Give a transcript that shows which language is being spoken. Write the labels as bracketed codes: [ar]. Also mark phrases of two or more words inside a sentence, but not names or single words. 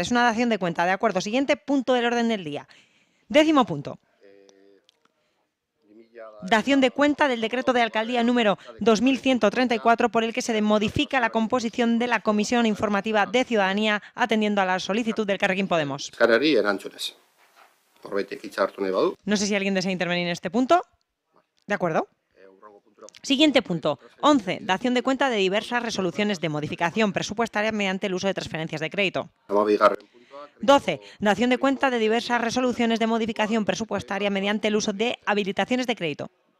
[es] Es una dación de cuenta. De acuerdo, siguiente punto del orden del día. 10º punto. Dación de cuenta del decreto de alcaldía número 2134 por el que se modifica la composición de la Comisión Informativa de Ciudadanía atendiendo a la solicitud del Elkarrekin Podemos. [eu] Eskarari erantzunez. Norbaitek hitza hartu nahi badu. [es] No sé si alguien desea intervenir en este punto. ¿De acuerdo? Siguiente punto. 11. Dación de cuenta de diversas resoluciones de modificación presupuestaria mediante el uso de transferencias de crédito. 12. Dación de cuenta de diversas resoluciones de modificación presupuestaria mediante el uso de habilitaciones de crédito.